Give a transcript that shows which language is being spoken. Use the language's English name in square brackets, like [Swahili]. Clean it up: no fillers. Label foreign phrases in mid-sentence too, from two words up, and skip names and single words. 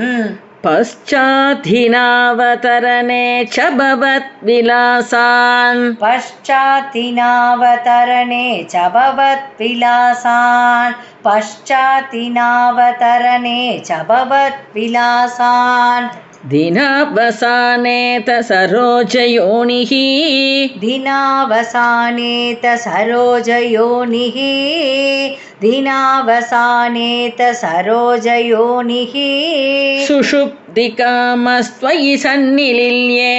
[Sanskrit] പശ്ചാത്തിനാവതരണേ ച ഭവത് വിലാസാൻ പശ്ചാത്തിനാവതരണേ ച ഭവത് വിലാസാൻ പശ്ചാത്തിനാവതരണേ ച ഭവത് വിലാസാൻ दिनावसानेत सरोजयोनिः दिनावसानेत सरोजयोनिः दिनावसानेत सरोजयोनिः सुषुप्तिकामस्त्वयि सन्निलिल्ये